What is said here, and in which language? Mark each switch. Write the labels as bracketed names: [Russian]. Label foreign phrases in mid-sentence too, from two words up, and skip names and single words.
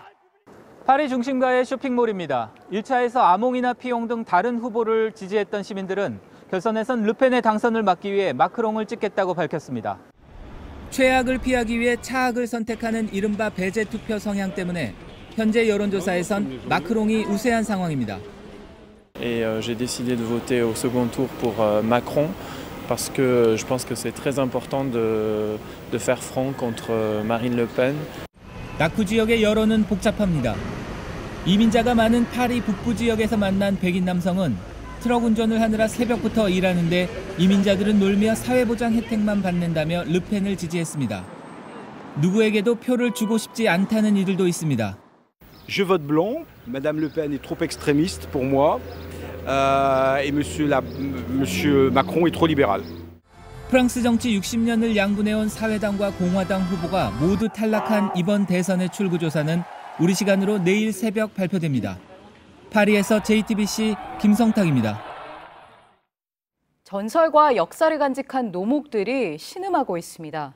[Korean] 파리 중심가의 쇼핑몰입니다. 1차에서 아몽이나 피용 등 다른 후보를 지지했던 시민들은 결선에선 르펜의 당선을 막기 위해 마크롱을 찍겠다고 밝혔습니다. 최악을 피하기 위해 차악을 선택하는 이른바 배제 투표 성향 때문에 현재 여론조사에선 마크롱이 우세한 상황입니다. [French] Et j'ai décidé de voter au second tour pour Macron parce que je pense que c'est très important de faire front contre Marine Le Pen. [Korean] 낙후 지역의 여론은 복잡합니다. 이민자가 많은 파리 북부 지역에서 만난 백인 남성은 트럭 운전을 하느라 새벽부터 일하는데 이민자들은 놀며 사회보장 혜택만 받는다며 르펜을 지지했습니다. 누구에게도 표를 주고 싶지 않다는 이들도 있습니다. [French] Je vote blanc. Madame Le Pen est trop extrémiste pour moi. Et Monsieur Macron est trop libéral. [Korean] 프랑스 정치 60년을 양분해온 사회당과 공화당 후보가 모두 탈락한 이번 대선의 출구조사는 우리 시간으로 내일 새벽 발표됩니다. 파리에서 JTBC 김성탁입니다. 전설과 역사를 간직한 노목들이 신음하고 있습니다.